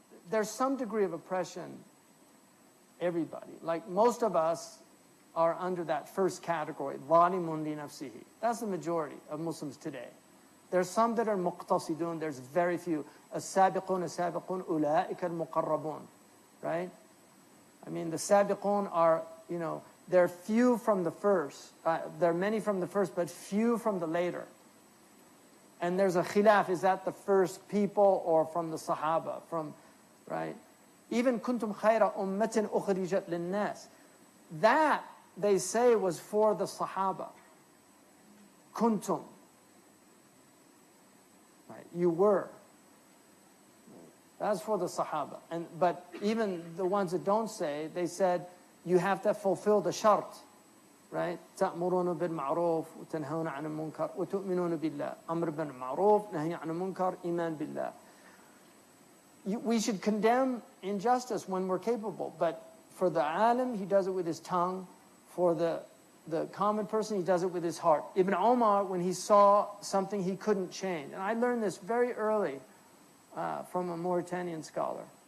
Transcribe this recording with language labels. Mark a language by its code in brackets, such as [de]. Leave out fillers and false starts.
[en] there's some degree of oppression, everybody. Like most of us are under that first category, [ar] ظَالِمٌ لِنَفْسِهِ. [en] That's the majority of Muslims today. There's some that are muqtasidun, there's very few. [ar] السابقون السابقون أولئك المقربون. [en] Right? I mean, the sabiqun are, they're few from the first. There are many from the first, but few from the later. And there's a khilaf, is that the first people or from the Sahaba? Right? Even [ar] kuntum khayra ummatin ukhrijat linnas. [en] That, they say, was for the Sahaba. [ar] Kuntum. [en] Right? You were. That's for the Sahaba. But even the ones that don't say, they said, you have to fulfill the shart. Right? [ar] تأمرون بالمعروف وتنهون عن المنكر وتؤمنون بالله. أمر بالمعروف نهي عن المنكر إيمان بالله. [en] We should condemn injustice when we're capable, but for the alim, he does it with his tongue. For the common person, he does it with his heart. Ibn Omar, when he saw something he couldn't change, and I learned this very early from a Mauritanian scholar.